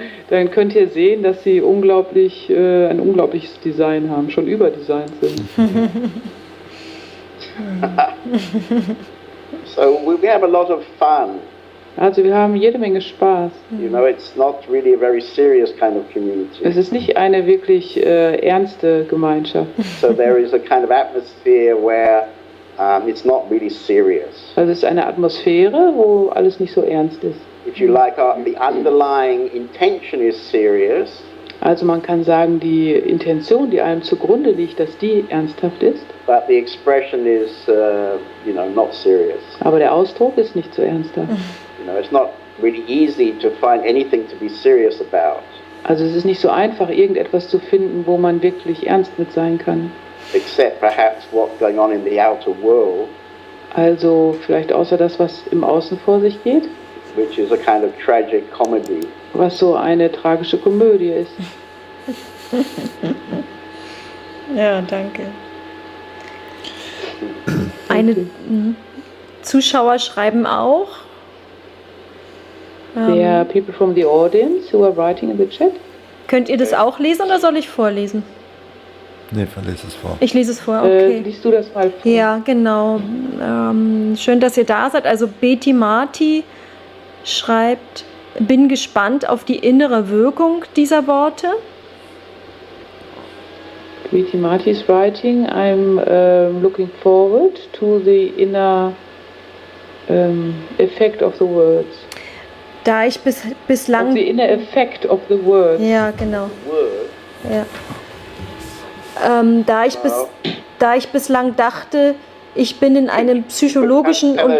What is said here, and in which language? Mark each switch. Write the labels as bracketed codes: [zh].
[de] Dann könnt ihr sehen, dass sie ein unglaubliches Design haben, schon überdesignt sind. [en] So we have a lot of fun. [de] Also wir haben jede Menge Spaß. [en] You know, it's not really a very serious kind of community. [de] Es ist nicht eine wirklich ernste Gemeinschaft. [en] So there is a kind of atmosphere where it's not really serious. [de] Also es ist eine Atmosphäre, wo alles nicht so ernst ist. [en] If you like, the underlying intention is serious. [de] Also man kann sagen, die Intention, die einem zugrunde liegt, dass die ernsthaft ist. [en] But the expression is, not serious. [de] Aber der Ausdruck ist nicht so ernsthaft. [en] It's not really easy to find anything to be serious about. [de] Also es ist nicht so einfach, irgendetwas zu finden, wo man wirklich ernst mit sein kann. [en] Except perhaps what's going on in the outer world. [de] Also vielleicht außer das, was im Außen vor sich geht. [en] Which is a kind of tragic comedy. [de] Was so eine tragische Komödie ist. Ja, danke. Zuschauer schreiben auch. [en] There are people from the audience who are writing in the chat. [de] Könnt ihr das auch lesen oder soll ich vorlesen? Nee, verlese es vor. Ich lese es vor, okay. Liest du das mal vor? Ja, genau. Schön, dass ihr da seid. Also Betty Marti schreibt, bin gespannt auf die innere Wirkung dieser Worte. [en] Betty Marti is writing, I'm looking forward to the inner effect of the words. [de] Da ich bislang... [en] The inner effect of the words. [de] Ja, genau. Ja. Da ich bislang dachte, ich bin in einem psychologischen...